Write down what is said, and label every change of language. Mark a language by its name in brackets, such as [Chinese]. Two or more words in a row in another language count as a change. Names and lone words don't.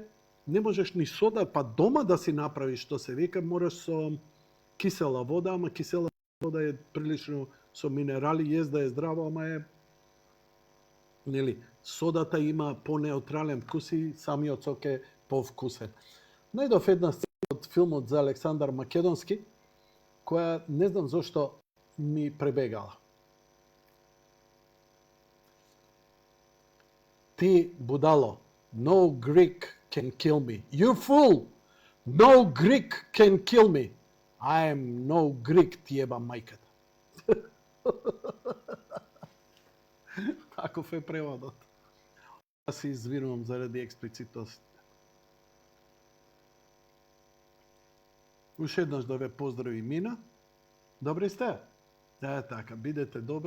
[Macedonian] Не можеш ни сода, па дома да си направиш, што се вика, мораш со кисела вода, ама кисела вода е прилично со минерали, да е здраво, ама е, нели, содата има по-неутрален вкус и самиот сок е повкусен. Најдов една сцена од филмот за Александар Македонски, која не знам зошто ми пребегала. Ти, будало, [English] no Greek can kill me. You fool! No Greek can kill me. I am no Greek, [Macedonian] ти еба мајката. Таков е преводот. Аз се извинувам заради експлицитост. Уште еднаш да ве поздрави Мина. Добри сте? Така, бидете добри.